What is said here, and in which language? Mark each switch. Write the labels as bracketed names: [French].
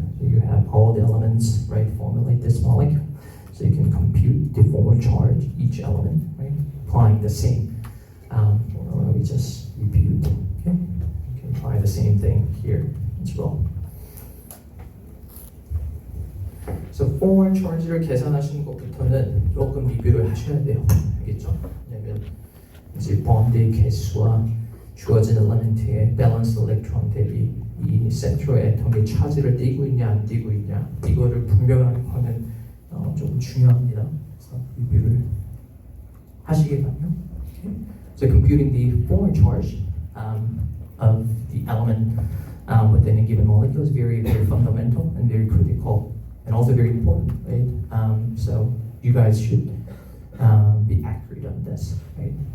[English] So you have all the elements, right, formulate this molecule. So you can compute the formal charge each element, right? Applying the same formula we just reviewed, okay? You can try that. the same thing here as well. [Korean] 그래서 forward charge를 계산하시는 것부터는 조금 리뷰를 하셔야 돼요. 알겠죠? 왜냐면 이제 bond의 개수와 주어진 엘리먼트의 밸런스 일렉트론 대비 이 센트럴 애텀이 차지를 띄고 있냐 안 띄고 있냐 이거를 분별하는 거는 조금 중요합니다. 그래서 리뷰를 하시기 바랍니다. [English] Okay. So computing the forward charge of the element within a given molecule is very, very fundamental and very critical and also very important, right? So you guys should be accurate on this, right?